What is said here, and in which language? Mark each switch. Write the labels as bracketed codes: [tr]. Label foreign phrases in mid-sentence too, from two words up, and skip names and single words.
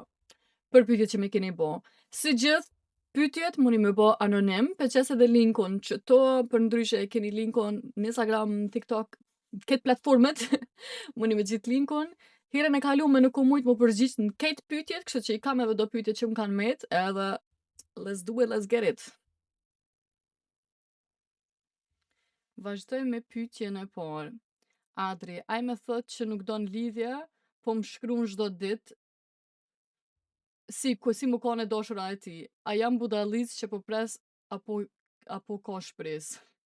[sq] Për pyetjet që më keni bo. Si gjithë pyetjet muni me bo anonim, peqes edhe linkun që to për ndryshe keni linkun në Instagram, TikTok, këtë platformet, muni me gjithë linkun. Herën e kalume nuk u mujt më përgjigj në këtë pyetjet, kështu që i kam edhe do pyetjet që më kanë met, edhe [en] let's do it, let's get it. [sq] Vazhdoj me pyetjen e parë. Adri, ai më thot që nuk don lidhje, po më shkruan çdo ditë. Si më ka në dashura e ti. A jam budallic që po pres apo ka shpresë?